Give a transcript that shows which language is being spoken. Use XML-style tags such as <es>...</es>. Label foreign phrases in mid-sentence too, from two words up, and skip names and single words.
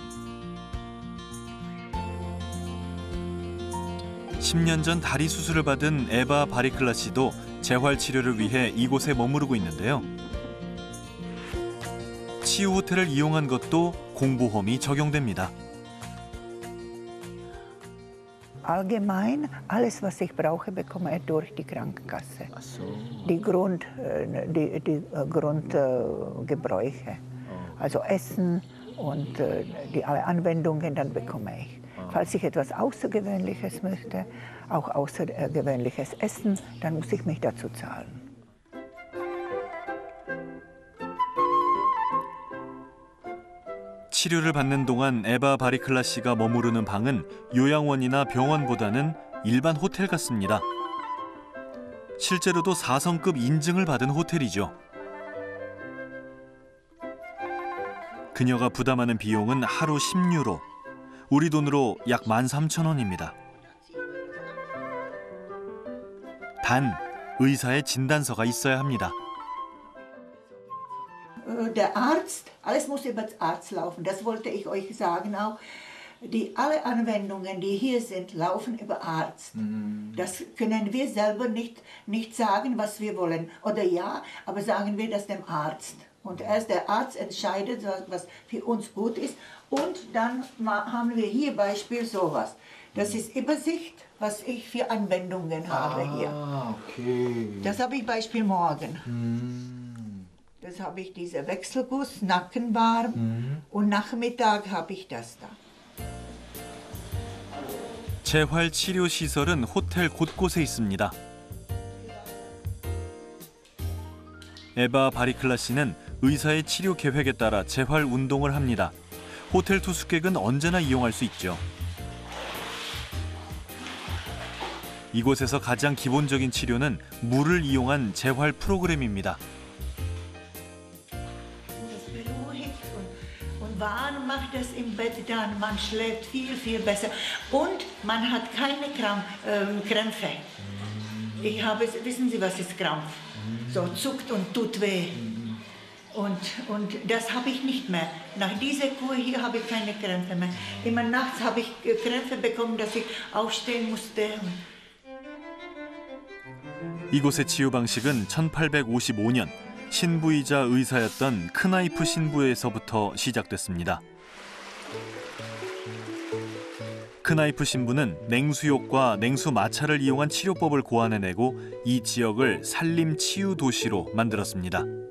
<ko>10년 전 다리 수술을 받은 에바 바리클라 씨도 재활 치료를 위해 이곳에 머무르고 있는데요. 치유 호텔을 이용한 것도 공보험이 적용됩니다.</ko> <de>Allgemein, alles was ich brauche, bekomme ich durch die Krankenkasse. Ach so. Die Grundgebräuche, also Essen und die alle Anwendungen, dann bekomme ich. Falls ich etwas Außergewöhnliches möchte, auch außergewöhnliches Essen, dann muss ich mich dazu zahlen.</de> <ko>치료를 받는 동안 에바 바리클라 씨가 머무르는 방은 요양원이나 병원보다는 일반 호텔 같습니다. 실제로도 4성급 인증을 받은 호텔이죠. 그녀가 부담하는 비용은 하루 10유로, 우리 돈으로 약 13,000원입니다. 단, 의사의 진단서가 있어야 합니다.</ko> <de>Der Arzt, alles muss über den Arzt laufen, das wollte ich euch sagen auch. Alle Anwendungen, die hier sind, laufen über Arzt. Das können wir selber nicht sagen, was wir wollen. Oder ja, aber sagen wir das dem Arzt. Und erst der Arzt entscheidet, was für uns gut ist. Und dann haben wir hier Beispiel sowas. Das ist Übersicht, was ich für Anwendungen habe hier. Okay. Das habe ich Beispiel morgen. Das habe ich diese Wechselguss, Nackenwarm und Nachmittag habe ich das da.</de> <ko>재활치료시설은 호텔 곳곳에 있습니다. 에바 바리클라 씨는 의사의 치료 계획에 따라 재활 운동을 합니다. 호텔 투숙객은 언제나 이용할 수 있죠. 이곳에서 가장 기본적인 치료는 물을 이용한 재활 프로그램입니다.</ko> <de>Warm macht das im Bett dann, man schläft viel, viel besser und man hat keine Krämpfe. Wissen Sie, was ist Krampf? So zuckt und tut weh. Und das habe ich nicht mehr. Nach dieser Kur hier habe ich keine Krämpfe mehr. Immer nachts habe ich Krämpfe bekommen, dass ich aufstehen musste.</de> <ko>이곳의 치유 방식은 1855년 신부이자 의사였던 크나이프 신부에서부터 시작됐습니다. 크나이프 신부는 냉수욕과 냉수 마찰을 이용한 치료법을 고안해내고 이 지역을 산림 치유 도시로 만들었습니다.</ko>